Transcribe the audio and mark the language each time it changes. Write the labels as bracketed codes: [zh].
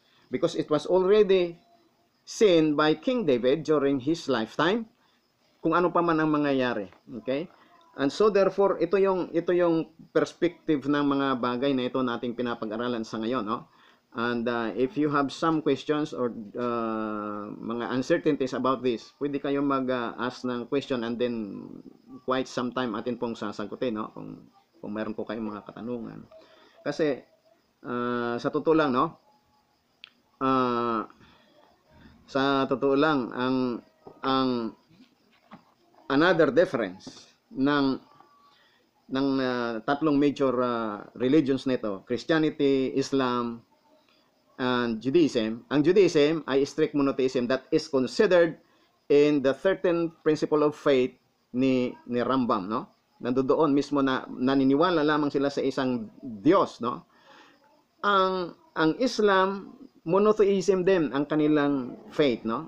[en] Because it was already seen by King David during his lifetime [tl] kung ano pa man ang mangyayari. [en] Okay? [tl] And so therefore, ito yung perspective ng mga bagay na ito nating pinapag-aralan sa ngayon, no? [en] And if you have some questions or mga uncertainties about this, [tl] pwede kayong mag-ask [en] ng question and then quite some time [tl] atin pong sasagutin, [en] no? [tl] Kung meron po kayong mga katanungan. Kasi sa totoo lang, no? Sa totoo lang, ang another difference ng tatlong major religions nito, Christianity, Islam, and Judaism. [en] Ang Judaism ay strict monotheism that is considered in the 13th principle of faith ni Rambam, no? [tl] Nandoon mismo na naniniwala lamang sila sa isang Diyos, no? Ang Islam, monotheism din ang kanilang faith, no?